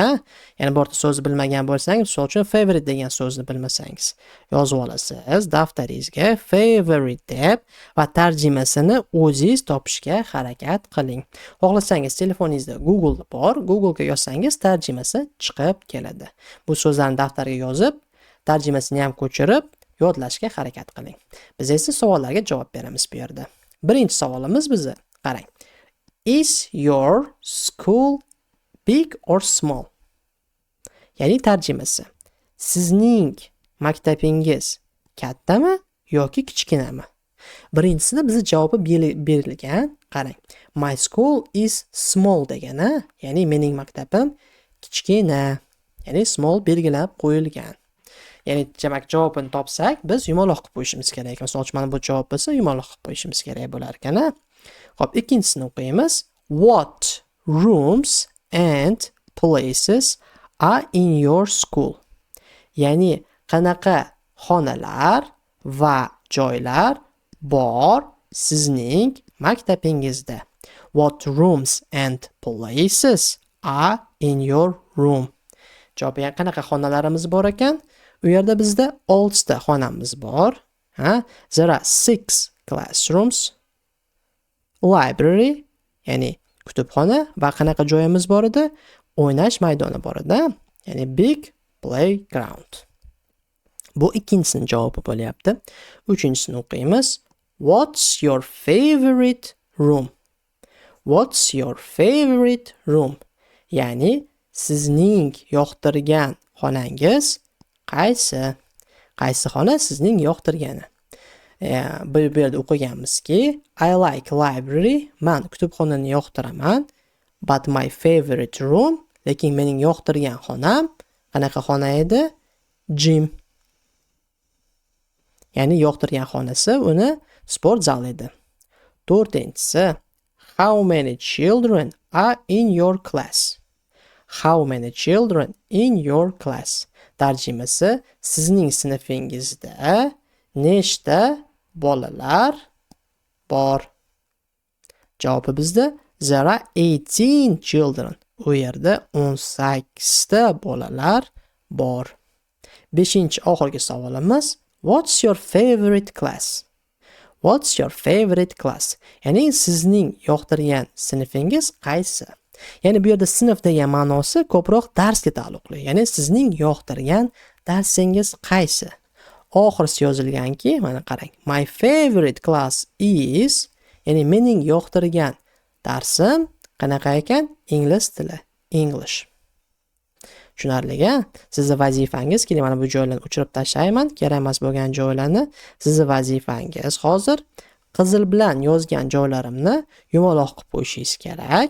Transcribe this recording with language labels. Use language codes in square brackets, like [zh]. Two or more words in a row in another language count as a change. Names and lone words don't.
[uz] Ya'ni birorta so'zni bilmagan bo'lsangiz, misol uchun favorite degan so'zni bilmasangiz, yozib olasiz daftaringizga favorite deb va tarjimasini o'zingiz topishga harakat qiling. Xohlasangiz telefoningizda Google bor, Google'ga yozsangiz tarjimasi chiqib keladi. Bu so'zlarni daftarga yozib, tarjimasini ham ko'chirib yodlashga harakat qiling. Biz esa savollarga javob beramiz bu yerda. Birinchi savolimiz bizni qarang. [en] Is your school big or small? [uz] Ya'ni tarjimasi. Sizning maktabingiz kattami yoki kichkinami? Birinchisida bizga javobi berilgan. Qarang. [en] My school is small [uz] degani, ya'ni mening maktabim kichkina. Ya'ni small belgilab qo'yilgan. Ya'ni demak javobini topsak, biz yumaloq qilib qo'yishimiz kerak. Masalan, mana bu javob bo'lsa, yumaloq qilib qo'yishimiz kerak bo'lar ekan. Xo'p, ikkinchisini o'qiymiz. [en] What rooms and places are in your school? [uz] Ya'ni qanaqa xonalar va joylar bor sizning maktabingizda? [en] What rooms and places are in your room? [uz] Javob, ya'ni qanaqa xonalarimiz bor ekan? U yerda bizda 6 ta xonamiz bor. [en] There are 6 classrooms. Library, [uz] ya'ni kutubxona va qanaqa joyimiz bor edi? O'ynash maydoni bor edi, ya'ni [en] big playground. [uz] Bu ikkinchisining javobi bo'lyapti. Uchinchisini o'qiymiz. [en] What's your favorite room? What's your favorite room? [uz] Ya'ni sizning yoqtirgan xonangiz qaysi? Qaysi xona sizning yoqtirgani? Bu yerda o'qiganmizki, [en] I like library, [uz] men kutubxonani yoqtiraman, [en] but my favorite room, [uz] lekin mening yoqtirgan xonam qanaqa xona edi? Gym. Ya'ni yoqtirgan xonasi uni sport zal edi. To'rtinchisi, [en] how many children are in your class? How many children in your class? [uz] Tarjimasi sizning sinfingizda nechta bolalar bor? Javobi bizda [en] there are 18 children. [uz] U yerda 18 ta bolalar bor. 5-oxirgi savolimiz [en] what's your favorite class? What's your favorite class? [uz] Ya'ni sizning yoqtirgan sinfingiz qaysi? Ya'ni bu yerda sinf degan ma'nosi ko'proq darsga taalluqli. Ya'ni sizning yoqtirgan darsingiz qaysi? Oxirisi yozilganki, mana qarang. [en] My favorite class is, [uz] ya'ni mening yoqtirgan darsim qanaqa ekan? Ingliz tili, English. Tushunarli-a? Sizning vazifangiz, keling mana bu joylarni o'chirib tashlayman, kerak emas bo'lgan joylarni. Sizning vazifangiz hozir qizil bilan yozgan joylarimni yumaloq qilib qo'yishingiz kerak.